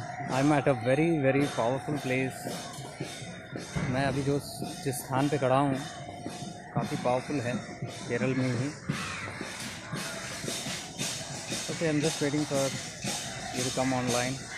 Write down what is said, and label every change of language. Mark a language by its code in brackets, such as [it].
[en] I'm at a very powerful place. [hi] मैं अभी जिस स्थान पे खड़ा हूँ काफ़ी पावरफुल है, केरल में ही. [en] Okay, I'm just waiting for you to come online.